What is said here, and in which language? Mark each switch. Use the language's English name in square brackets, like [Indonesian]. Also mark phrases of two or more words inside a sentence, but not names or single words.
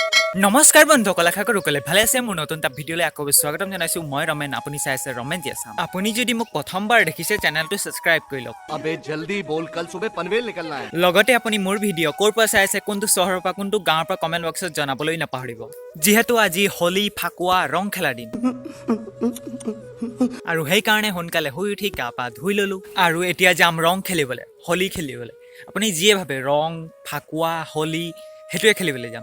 [Assamese] নমস্কাৰ বন্ধুসকল, আশা কৰোঁ সকলোৱে ভালে আছে। মোৰ নতুন এটা ভিডিঅ'লৈ আকৌ স্বাগতম জনাইছোঁ। মই ৰমেন, আপুনি চাই আছে ৰমেন জি আছাম। আপুনি যদি মোক প্ৰথমবাৰ দেখিছে [English] channel subscribe [Assamese] কৰি লওক। [Hindi] अबे जल्दी बोल, कल सुबह पनवेल निकलना है। [Assamese] লগতে আপুনি মোৰ ভিডিঅ' ক'ৰ পৰা চাই আছে, কোনটো চহৰৰ পৰা, কোনটো গাঁৱৰ পৰা [English] comment box [Assamese] জনাবলৈ নাপাহৰিব। যিহেতু আজি হোলী, ফাকুৱা, ৰং খেলাৰ দিন আৰু সেইকাৰণে সোনকালে শুই উঠি গা পা ধুই ল'লোঁ আৰু এতিয়া যাম ৰং খেলিবলৈ, হোলী খেলিবলৈ। আপুনি যিয়ে ভাবে ৰং, ফাকুৱা, হোলী সেইটোৱে খেলিবলৈ যাম।